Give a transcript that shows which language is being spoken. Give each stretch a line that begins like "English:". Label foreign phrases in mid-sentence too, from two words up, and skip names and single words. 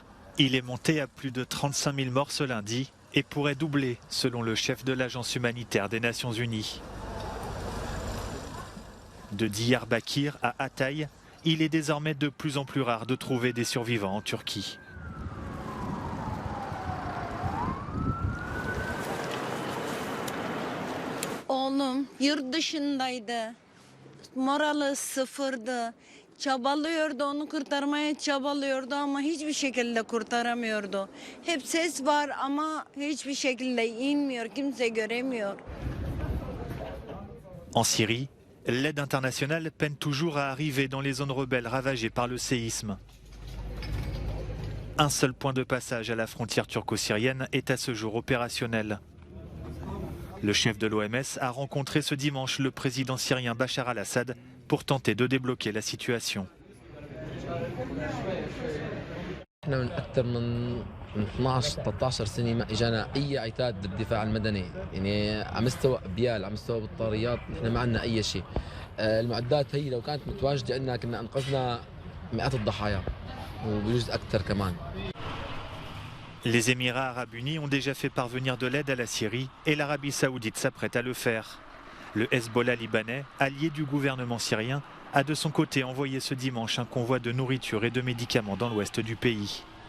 French: Il est monté à plus de 35 000 morts ce lundi et pourrait doubler, selon le chef de l'Agence humanitaire des Nations Unies. De Diyarbakir à Hatay, il est désormais de plus en plus rare de trouver des survivants en Turquie.
Turkish: Oğlum yurt dışındaydı. Morali sıfırdı. Çabalıyordu, onu kurtarmaya çabalıyordu ama hiçbir şekilde kurtaramıyordu. Hep ses var ama hiçbir şekilde inmiyor, kimse göremiyor.
French: En Syrie, l'aide internationale peine toujours à arriver dans les zones rebelles ravagées par le séisme. Un seul point de passage à la frontière turco-syrienne est à ce jour opérationnel. Le chef de l'OMS a rencontré ce dimanche le président syrien Bachar al-Assad pour tenter de débloquer la situation.
Arabic: من أكثر من 12-13 سنة ما إجانا أي عتاد بالدفاع المدني، يعني على مستوى أبيال، على مستوى بطاريات، نحن ما عندنا أي شيء. المعدات هي لو كانت متواجدة عندنا كنا أنقذنا مئات الضحايا وبجوز أكثر كمان.
French: Les Émirats arabes unis ont déjà fait parvenir de l'aide à la Syrie et l'Arabie saoudite s'apprête à le faire. Le Hezbollah libanais, allié du gouvernement syrien, a de son côté envoyé ce dimanche un convoi de nourriture et de médicaments dans l'ouest du pays.